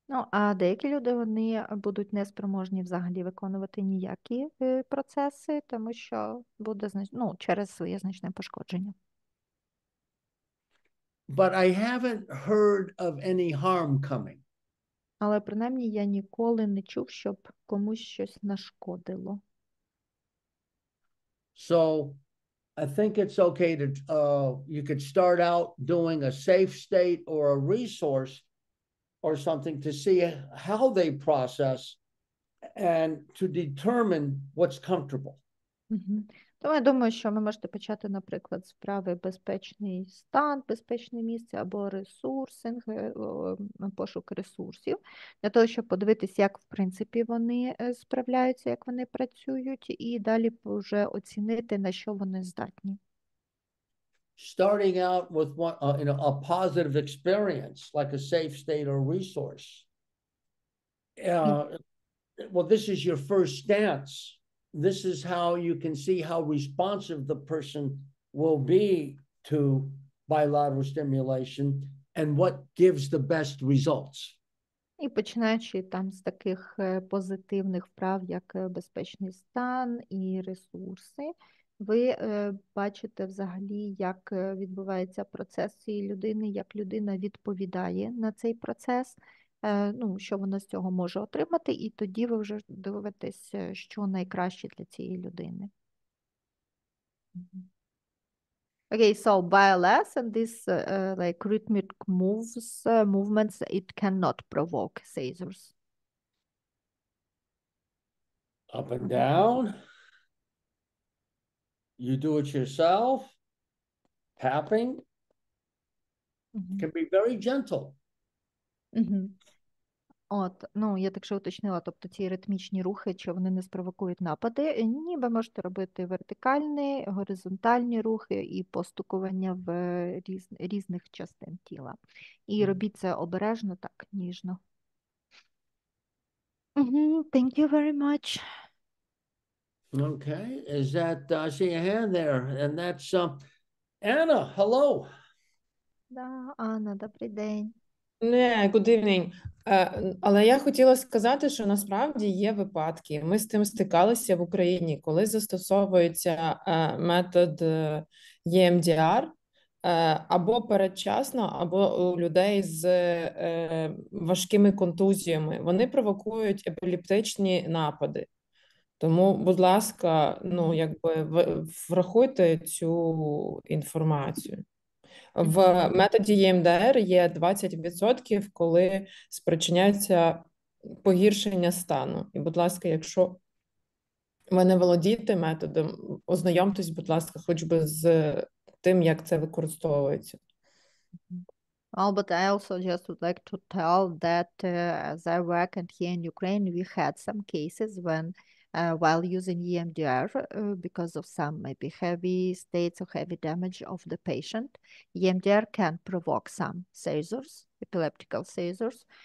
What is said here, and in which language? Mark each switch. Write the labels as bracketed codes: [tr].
[uk] А деякі люди, вони будуть неспроможні взагалі виконувати ніякі процеси, тому що буде через своє значне пошкодження. [en] But I haven't heard of any harm coming. [uk] Але принаймні я ніколи не чув, щоб комусь щось нашкодило. [en] So I think it's okay to, you could start out doing a safe state or a resource or something to see how they process and to determine what's comfortable. [uk] Тому я думаю, що ви можете почати, наприклад, з вправи безпечний стан, безпечне місце або ресурсинг, пошук ресурсів, для того, щоб подивитися, як, в принципі, вони справляються, як вони працюють, і далі вже оцінити, на що вони здатні. [en] Starting out with one, a positive experience, like a safe state or resource. Well, this is your first stance. This is how you can see how responsive the person will be to bilateral stimulation and what gives the best results. І починаючи там з таких позитивних вправ, як безпечний стан і ресурси, ви бачите взагалі, як відбувається процес цієї людини, як людина відповідає на цей процес, що вона з цього може отримати, і тоді ви вже дивитесь, що найкраще для цієї людини. Okay, so BLS and this like rhythmic movements, it cannot provoke seizures. Up and down. You do it yourself. Tapping can be very gentle. [uk] От, ну, я так ще уточнила, тобто ці ритмічні рухи, чи вони не спровокують напади? Ні, ви можете робити вертикальні, горизонтальні рухи і постукування в різних частин тіла. І робіть це обережно, так, ніжно. [en] Thank you very much. Okay, is that, I see a hand there, and that's Anna, hello. [uk] Да, Анна, добрий день. [en] Good evening. [uk] Але я хотіла сказати, що насправді є випадки. Ми з тим стикалися в Україні, коли застосовується метод EMDR або передчасно, або у людей з важкими контузіями. Вони провокують епілептичні напади. Тому, будь ласка, ну, якби врахуйте цю інформацію. В методі EMDR є 20%, коли спричиняється погіршення стану. І, будь ласка, якщо ви не володієте методом, ознайомтесь, будь ласка, хоч би з тим, як це використовується. [en] Oh, but I also just would like to tell that as I work here in Ukraine, we had some cases when while using EMDR, because of some maybe heavy states or heavy damage of the patient, EMDR can provoke some seizures, epileptical seizures.